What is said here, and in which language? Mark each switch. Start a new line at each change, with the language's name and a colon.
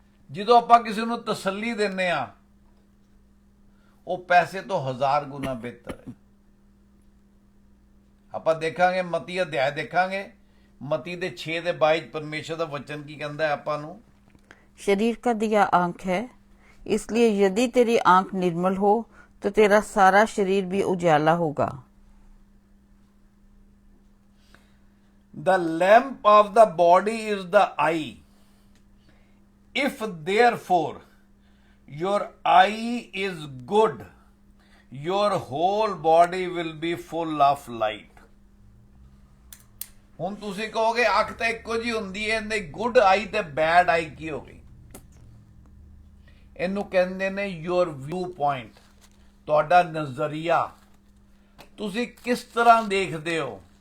Punjabi: ਜਦੋਂ ਆਪਾਂ ਕਿਸੇ ਨੂੰ ਤਸੱਲੀ ਦਿੰਦੇ ਆ, ਉਹ ਪੈਸੇ ਤੋਂ 1000 ਗੁਣਾ ਬਿਹਤਰ ਹੈ। ਆਪਾਂ ਦੇਖਾਂਗੇ ਮਤੀ ਅਧਿਆਇ ਦੇਖਾਂਗੇ, ਮਤੀ ਦੇ 6 ਦੇ 22 ਪਰਮੇਸ਼ਰ ਦਾ ਵਚਨ ਕੀ ਕਹਿੰਦਾ ਹੈ ਆਪਾਂ ਨੂੰ।
Hindi: शरीर का दिया आंख है, इसलिए यदि तेरी आंख निर्मल हो तो तेरा सारा शरीर भी उजाला होगा।
English: The lamp of the body is the eye. If therefore your eye is good, your whole body will be full of light.
Punjabi: ਹੁਣ ਤੁਸੀਂ ਕਹੋਗੇ ਅੱਖ ਤਾਂ ਇੱਕੋ ਜਿਹੀ ਹੁੰਦੀ ਹੈ, ਇਹਦੇ ਗੁੱਡ ਆਈ ਤੇ ਬੈਡ ਆਈ ਕੀ ਹੋ ਗਈ? ਇਹਨੂੰ ਕਹਿੰਦੇ ਨੇ
English: your viewpoint,
Punjabi: ਤੁਹਾਡਾ ਨਜ਼ਰੀਆ, ਤੁਸੀਂ ਕਿਸ ਤਰ੍ਹਾਂ ਦੇਖਦੇ ਹੋ।